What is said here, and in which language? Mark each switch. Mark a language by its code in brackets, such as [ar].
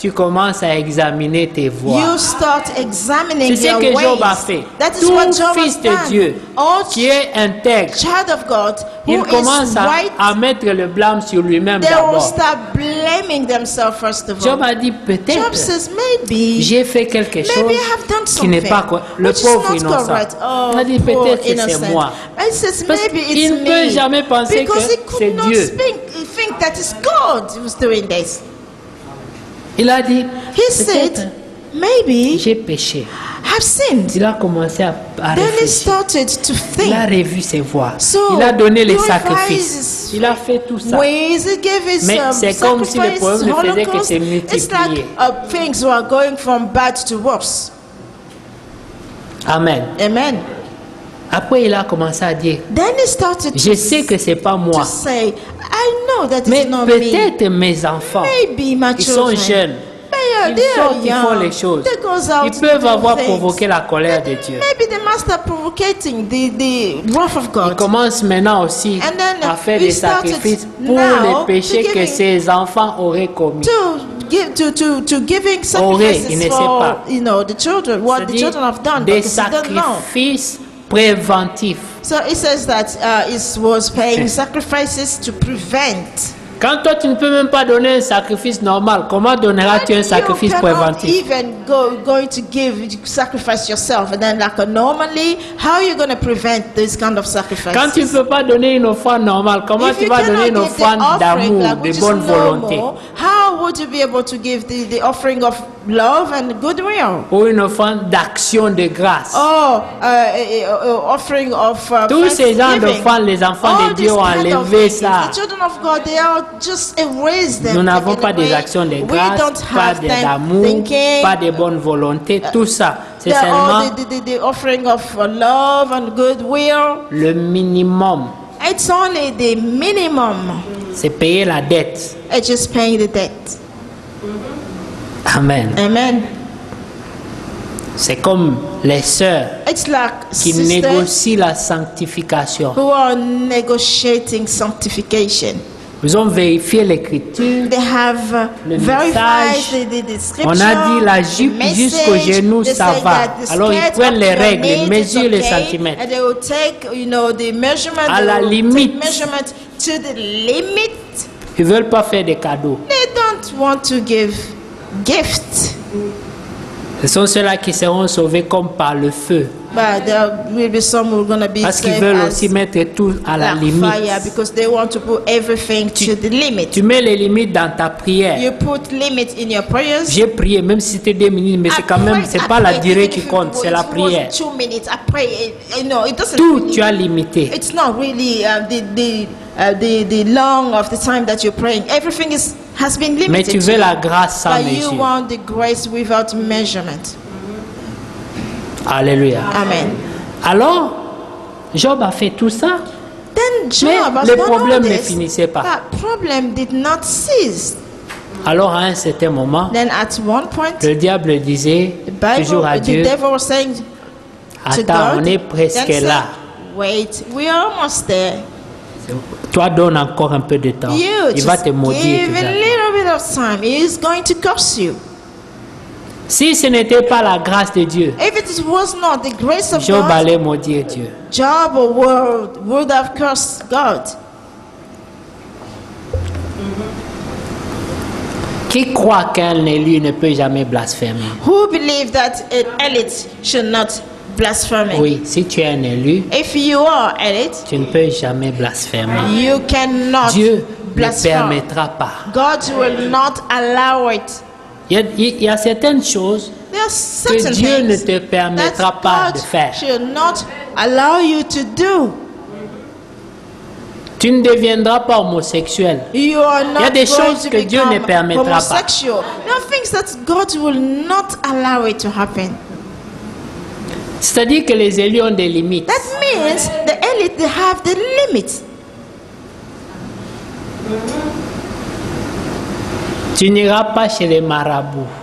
[fr] Tu commences à examiner tes voies. [en] You start examining [fr] C'est ce [en] your [fr] que [en] ways. [fr] Job a fait. [en] That is [fr] Tout [en] what Job [fr] fils [en] has [fr] de [en] done. [fr] Dieu [en] All [fr] qui est intègre, [en] child of God who [fr] il commence [en] is right, [fr] à mettre le blâme sur lui-même [en] they will [fr] d'abord. [en] start blaming themselves first of all. [fr] Job a dit [en] Job [fr] peut-être [en] says maybe [fr] j'ai fait quelque [en] maybe [fr] chose [en] I have done [fr] qui n'est [en] something [fr] pas correct. Le [en] which is [fr] pauvre [en] not [fr] innocent. [en] correct. Oh, [fr] Il a dit [en] poor [fr] peut-être que c'est [en] innocent. [fr] moi. [en] And he says [fr] Parce [en] maybe it's [fr] qu'il ne peut [en] me. [fr] jamais penser [en] Because [fr] que [en] he [fr] c'est [en] could not [fr] Dieu. [en] think that it's God who's doing this. [fr] Il a dit [en] He said [fr] peut-être [en] maybe [fr] j'ai péché. [en] I've sinned. [fr] Il a commencé à [en] Then he [fr] réfléchir. [en] started to [fr] Il a [en] think. [fr] revu ses voies. [en] So, [fr] Il a donné les [en] he [fr] sacrifices. [en] revised [fr] Il a fait tout ça. [en] ways, he gave his [fr] Mais c'est comme si le [en] sacrifice, [fr] problème ne faisait que [en] holocaust. [fr] se [en] It's like [fr] multiplier. [en] things were going from bad to worse. [fr] Amen. [en] Amen. [fr] Après, il a commencé à dire, [en] Then he started [fr] je sais que c'est pas [en] to [fr] moi, [en] say, I know that [fr] mais [en] it's not me. [fr] peut-être mes enfants, [en] Maybe my [fr] ils sont [en] children. [fr] jeunes, [en] They [fr] ils [en] are [fr] sortent, ils font [en] young. [fr] les choses. [en] They goes out [fr] Ils [en] to [fr] peuvent [en] do [fr] avoir [en] things. [fr] provoqué la colère de Dieu. [en] Maybe they must have provocating the wrath of [fr] Il [en] God. [fr] commence maintenant aussi [en] And then [fr] à faire [en] he [fr] des [en] started [fr] sacrifices pour [en] now [fr] les péchés [en] to [fr] que [en] giving- [fr] ses enfants auraient commis. [en] To giving [fr] Aurait, il [en] sacrifices [fr] ne sait [en] for [fr] pas. [en] the children, what the [fr] C'est-à-dire [en] children have done, [fr] des [en] because he don't know. [fr] sacrifices préventifs. [en] So it says that it was paying sacrifices to prevent. [fr] Quand toi tu ne peux même pas donner un sacrifice normal, comment donneras-tu un sacrifice [en] You cannot [fr] préventif? [en] even going to sacrifice yourself, and then normally, how are you going to prevent this kind of sacrifice? [fr] Quand tu ne peux pas donner une offrande normale, comment [en] If [fr] tu [en] you [fr] vas donner une [en] cannot give the [fr] offrande [en] offering, [fr] d'amour, [en] like, [fr] de [en] which is [fr] bonne volonté? [en] normal, how would you be able to give the offering of love and goodwill? [fr] Ou une offrande d'action de grâce? [en] Or offering of [fr] Tous ces gens [en] thanksgiving. [fr] d'offrandes, les enfants [en] All [fr] de Dieu [en] these [fr] ont [en] kind of [fr] enlevé [en] things. [fr] ça. [en] The children of God, they are just erase them. [fr] Nous n'avons [en] taken [fr] pas des [en] away. [fr] actions de [en] We [fr] grâce, [en] don't [fr] pas [en] have [fr] d'amour, [en] thinking. [fr] pas de bonne volonté, tout ça. C'est [en] They're all [fr] seulement [en] the offering of love and goodwill. [fr] le minimum. [en] It's only the minimum. [fr] C'est payer la dette. [en] It's just paying the debt. [fr] Amen. [en] Amen. [fr] C'est comme les sœurs [en] It's like [fr] qui [en] sisters [fr] négocient la sanctification. [en] who are negotiating sanctification. [fr] Ils ont vérifié l'écriture. [en] They have [fr] Le [en] verified [fr] message. [en] the scripture. [fr] On a dit la jupe [en] the [fr] jusqu'au [en] message. [fr] genou, [en] They [fr] ça [en] say [fr] va. [en] that the [fr] Alors ils [en] skirt [fr] prennent [en] up [fr] les [en] to your [fr] règles, ils [en] knees, [fr] mesurent [en] it's [fr] les [en] okay, [fr] centimètres. [en] and they will take, the measurement. [fr] À [en] they [fr] la [en] will [fr] limite. [en] take measurement to the limit. [fr] Ils ne veulent pas faire des cadeaux. [en] They don't want to give gifts, [fr] Ce sont ceux-là qui seront sauvés comme par le feu. [en] but there will be some who are going to be [fr] Parce qu'ils [en] saved [fr] veulent [en] as [fr] aussi mettre tout à la [en] like [fr] limite. [en] fire, because they want to put everything to the limit. [fr] Tu mets les limites dans ta prière. [en] You put limits in your prayers. [fr] J'ai prié, même si c'était 2 minutes, mais c'est quand même, c'est pas la durée qui compte, c'est la prière. [en] 2 minutes, I pray. It doesn't. [fr] Tout, [en] really- [fr] tu as limité. [en] It's not really the long of the time that you're praying. Everything has been limited. [fr] Mais tu [en] to [fr] veux [en] you. [fr] la grâce sans [en] But you [fr] mesure. [en] want the grace without measurement. [fr] Alléluia. [en] Amen. [fr] Alors, Job a fait tout ça. [en] Then Job [fr] Mais [en] has [fr] le [en] done [fr] problème [en] all [fr] ne [en] this. [fr] finissait pas. [en] That problem did not cease. [fr] Alors, à un certain moment, [en] Then at one point, [fr] le diable disait [en] the [fr] toujours à [en] Bible, the [fr] Dieu, [en] devil was saying to [fr] attends, [en] God, [fr] on est [en] then [fr] presque [en] said, [fr] là. [en] wait, we are almost there. [fr] Toi, donne encore un peu de temps. [en] You [fr] Il va [en] just [fr] te maudire. [en] give [fr] tout [en] a [fr] ça. [en] little bit of time. He is going to curse you. [fr] Si ce n'était pas la grâce de Dieu, [en] If it was not the grace of [fr] Job [en] God, [fr] allait maudire Dieu. [en] Job would have cursed God. [fr] Qui croit qu'un élu ne peut jamais blasphémer? [en] Who believe that an elite should not blaspheme? [fr] Oui, si tu es un élu, [en] If you are elite, [fr] tu ne peux jamais blasphémer. [en] you cannot [fr] Dieu ne [en] blaspheme. [fr] permettra pas. [en] God will not allow it. [fr] Il y a certaines choses [en] There are certain [fr] que Dieu ne [en] things [fr] te permettra [en] that [fr] pas [en] God [fr] de faire. [en] should not allow you to do. [fr] Tu ne deviendras pas homosexuel. [en] You are not [fr] Il y a des [en] going [fr] choses [en] to [fr] que Dieu ne [en] become [fr] permettra pas. [en] homosexual. There are things that God will not allow it to happen. [fr] C'est-à-dire que les élus ont des limites. [en] That means the elite, they have the limits. [fr] Tu n'iras pas chez les marabouts.